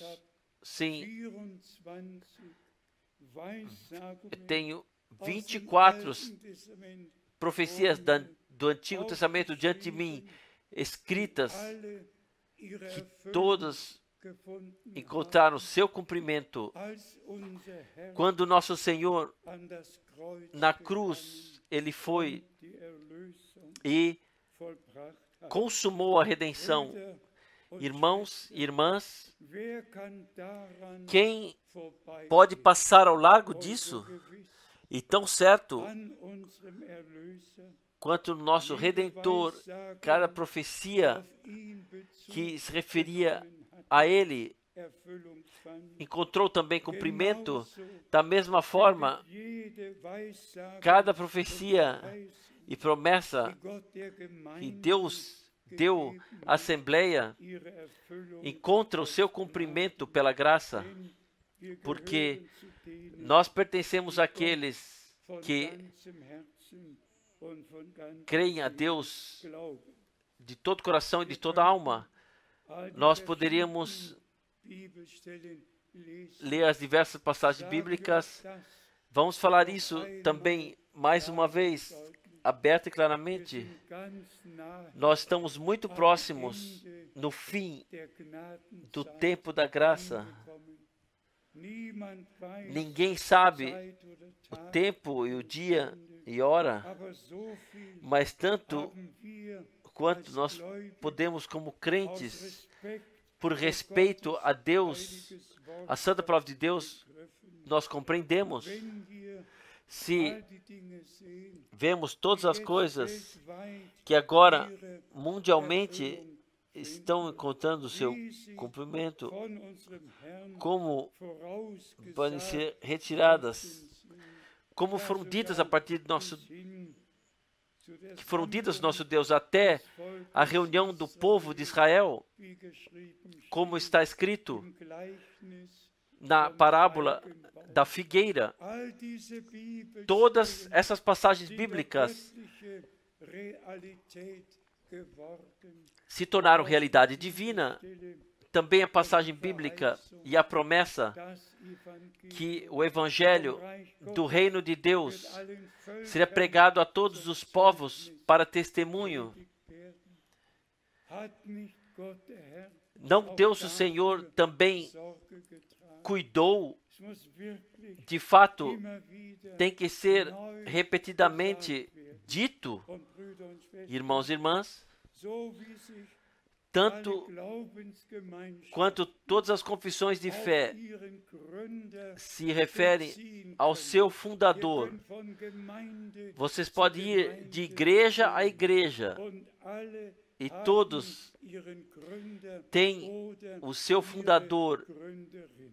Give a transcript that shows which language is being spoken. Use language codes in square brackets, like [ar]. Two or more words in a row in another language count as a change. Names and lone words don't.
[pt] Sim, eu tenho 24 profecias do Antigo Testamento diante de mim, escritas, que todas encontraram seu cumprimento. Quando nosso Senhor, na cruz, ele foi e consumou a redenção. Irmãos e irmãs, [de] wer kann daran [pt] quem [de] vorbeigehen? [pt] pode passar ao largo [de] Und [pt] disso? [de] so gewiss [pt] E tão certo [de] an unserem Erlöser, [pt] quanto o nosso Redentor, cada profecia [de] auf ihn [pt] que [de] Bezug [pt] se referia [de] genommen hat, [pt] a Ele [de] Erfüllung fand. [pt] encontrou também cumprimento. [de] Genauso [pt] Da mesma forma, [de] jede Weissagung [pt] cada [de] und [pt] profecia [de] Verheißung, [pt] e promessa [de] die Gott der [pt] que [de] Gemeinde [pt] Deus deu à Assembleia [de] ihre Erfüllung [pt] encontra o seu cumprimento pela graça, [de] denn wir [pt] porque [de] gehören zu denen, [pt] nós pertencemos àqueles [de] von [pt] que [de] ganzem Herzen und von ganzem [pt] creem a [de] Sinn [pt] Deus [de] glauben. [pt] de todo coração e de toda alma. [de] All die [pt] Nós poderíamos [de] verschiedenen Bibelstellen lesen. [pt] ler as diversas passagens [de] Sagen wir [pt] bíblicas. [de] das [pt] Vamos falar isso também mais uma vez, aberta e [de] Wir [pt] claramente. [de] sind ganz nah [pt] Nós estamos muito próximos no fim [de] der [pt] do [de] Gnadenzeit [pt] tempo da graça. [de] angekommen. Niemand weiß [pt] Ninguém sabe [de] Zeit oder [pt] o [de] Tag, [pt] tempo e o dia e hora, [de] aber so viel [pt] mas tanto [de] haben wir [pt] quanto [de] als [pt] nós [de] Gläubige [pt] podemos, como [de] aus [pt] crentes, [de] Respekt [pt] por respeito a Deus, [de] heiliges Wort [pt] a santa palavra de Deus, [de] begriffen. [pt] nós compreendemos. [de] Wenn wir [pt] Se [de] all die Dinge sehen, [pt] vemos todas as [de] die [pt] coisas [de] jetzt weltweit [pt] que agora [de] ihre [pt] mundialmente [de] Erfüllung [pt] estão encontrando o seu [de] wie sie [pt] cumprimento, [de] von unserem Herrn [pt] como [de] vorausgesagt [pt] podem ser retiradas, [de] sind. [pt] como [de] Ja, [pt] foram ditas [de] sogar [pt] a partir do nosso, [de] bis hin zu der [pt] que foram ditas do [de] Sammlung [pt] nosso Deus até [de] des Volkes [pt] a reunião do povo de Israel, [de] wie geschrieben [pt] como [de] steht [pt] está escrito [de] im Gleichnis [pt] na [de] vom [pt] parábola [de] Feigenbaum. [pt] da figueira. [de] All diese Bibelstellen [pt] Todas essas passagens [de] sind [pt] bíblicas [de] göttliche Realität geworden. [pt] se tornaram realidade divina. [de] Stelle [pt] Também a passagem bíblica e a promessa [de] das Evangelium [pt] que o Evangelho [de] vom Reich [pt] do [de] Gottes [pt] Reino de [de] wird [pt] Deus [de] allen Völkern [pt] seria pregado a todos os povos para testemunho. [de] predigt werden. Hat nicht Gott der Herr [pt] Não [de] auch [pt] Deus o [de] dafür [pt] Senhor também [de] Sorge getragen? [pt] cuidou, [de] Es muss wirklich [pt] de fato, [de] immer wieder [pt] tem que ser [de] neu [pt] repetidamente [de] gesagt werden. [pt] dito, [de] Und Brüder und Schwestern, [pt] irmãos e irmãs, [de] so wie sich [pt] tanto [de] alle Glaubensgemeinschaften [pt] quanto todas as confissões de [de] auf [pt] fé [de] ihren Gründer [pt] se referem [de] beziehen [pt] ao [de] können. [pt] seu [de] Wir [pt] fundador. [de] können von Gemeinde [pt] Vocês [de] zu [pt] podem ir de [de] Gemeinde [pt] igreja a [de] gehen. [pt] igreja [de] Und alle [pt] e [de] haben [pt] todos [de] ihren Gründer [pt] têm [de] oder [pt] o seu [de] ihre [pt] fundador [de] Gründerin.